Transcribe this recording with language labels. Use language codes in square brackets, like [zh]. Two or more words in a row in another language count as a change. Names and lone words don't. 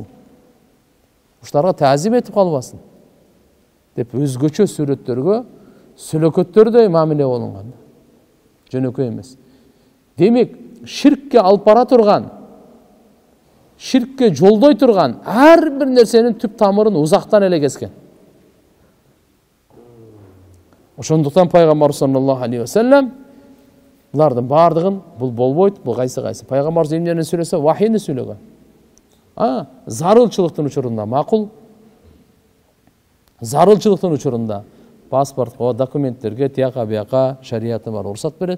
[ky] Ушуларга таазим этип калбасын деп өзгөчө сүрөттөргө, сөлөкөттөрдөй мамиле болунган. Жөнөкөй эмес. Демек, ширкке алып бара турган, ширкке жолдой турган ар бир нерсенин түп тамырын узактан эле кескен. Ошондуктан пайгамбар [ar] صلى الله عليه وسلم [ky] булардын бардыгын бул болбойт, бул кайсы. Пайгамбар эмнени сүйлөсө, вахийни сүйлөгөн. Зарылчылыктын учурунда макул. Зарылчылыктын учурунда паспортко, документтерге тияка бияка шариаты бар уруксат берет.